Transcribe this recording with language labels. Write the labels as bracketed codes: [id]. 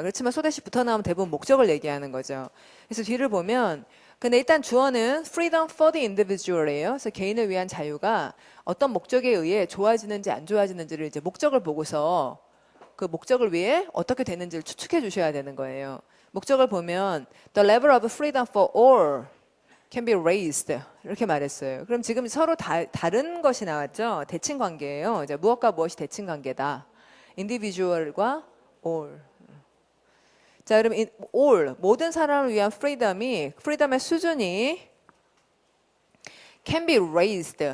[ko] 그렇지만 so that이 붙어 나오면 대부분 목적을 얘기하는 거죠. 그래서 뒤를 보면, 근데 일단 주어는 [en] freedom for the individual [ko] 이에요. 그래서 개인을 위한 자유가 어떤 목적에 의해 좋아지는지 안 좋아지는지를 이제 목적을 보고서 그 목적을 위해 어떻게 되는지를 추측해 주셔야 되는 거예요. 목적을 보면 [en] the level of freedom for all can be raised [ko] 이렇게 말했어요. 그럼 지금 서로 다른 것이 나왔죠. 대칭 관계예요. 이제 무엇과 무엇이 대칭 관계다. individual과 all. 자, 그럼 all 모든 사람을 위한 freedom의 수준이 [en] can be raised.